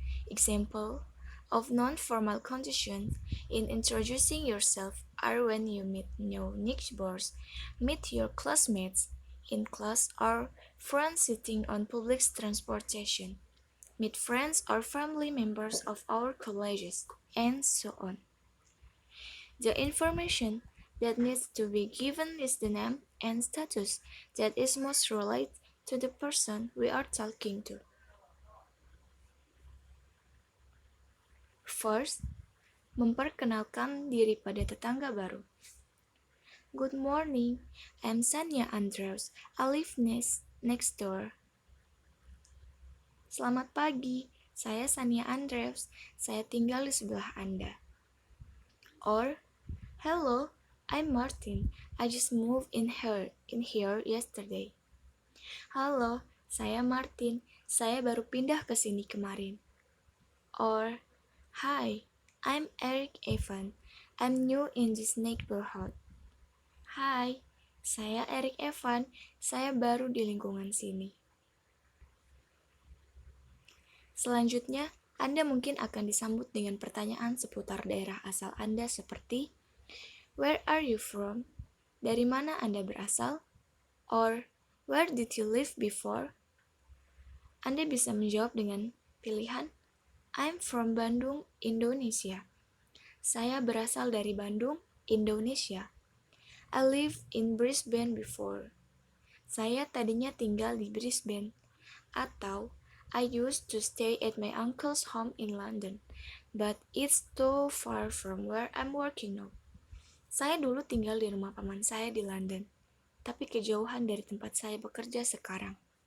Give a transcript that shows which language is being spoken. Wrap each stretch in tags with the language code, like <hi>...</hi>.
<en>Example of non-formal conditions in introducing yourself are when you meet new neighbors, meet your classmates in class or friends sitting on public transportation, meet friends or family members of our colleges, and so on. The information that needs to be given is the name and status that is most related to the person we are talking to.</en> <id>First, memperkenalkan diri pada tetangga baru.</id> <en>Good morning, I'm Sanya Andrews. I live next door.</en> <id>Selamat pagi, saya Sania Andrews. Saya tinggal di sebelah Anda.</id> <en>Or, hello, I'm Martin. I just moved in here yesterday.</en> <id>Halo, saya Martin. Saya baru pindah ke sini kemarin.</id> <en>Or, hi, I'm Eric Evan. I'm new in this neighborhood.</en> <id>Hai, saya Eric Evan. Saya baru di lingkungan sini. Selanjutnya, Anda mungkin akan disambut dengan pertanyaan seputar daerah asal Anda seperti</id> <en>Where are you from?</en> <id>Dari mana Anda berasal?</id> <en>Or Where did you live before?</en> <id>Anda bisa menjawab dengan pilihan</id> <en>I'm from Bandung, Indonesia.</en> <id>Saya berasal dari Bandung, Indonesia.</id> <en>I lived in Brisbane before.</en> <id>Saya tadinya tinggal di Brisbane.</id> <en>Atau I used to stay at my uncle's home in London, but it's too far from where I'm working now.</en> <id>Saya dulu tinggal di rumah paman saya di London, tapi kejauhan dari tempat saya bekerja sekarang.</id>